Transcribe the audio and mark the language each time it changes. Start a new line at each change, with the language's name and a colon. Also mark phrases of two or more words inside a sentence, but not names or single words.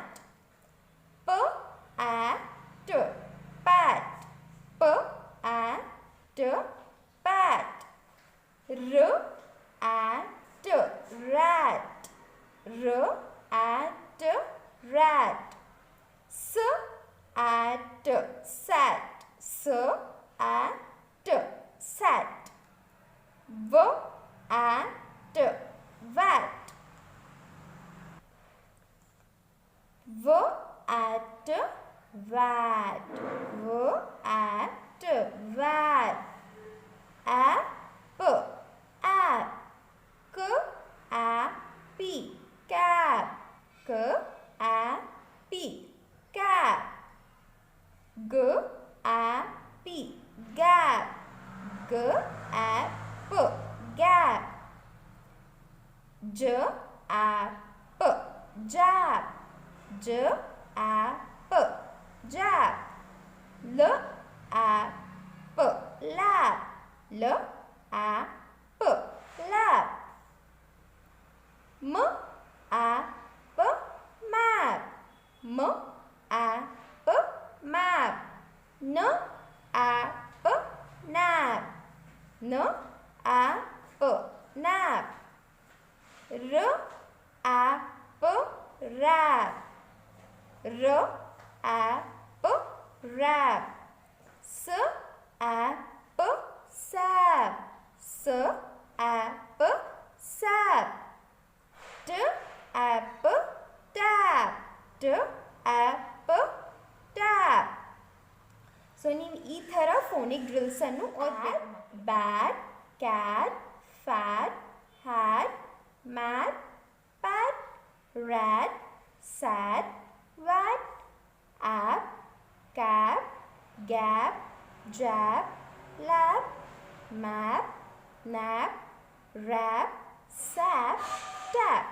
English: p at pat, p at pat, r at rat, r at rat, s at sat, s at sat, v at vat, v at vat, v at vat, app, app, k appy, cap, k appy, cap, g appy, gap, g app, gap, j app, jab, j app, jab, l app, lap, l app, lap, m app, map, m app, map, n app, nap, n app, nap, r app, rap, r app, rap, s app, sap, s app, sap, t app, tap, t app, tap.
Kannada: ಸೊ ನೀವು ಈ ಥರ
English: phonic drills
Kannada: ಓದಬೇಕು.
English: bat, cat, fat, hat, mat, pat, rat, sat, vat, app, cap, gap, jap, lap, map, nap, rap, sap, tap.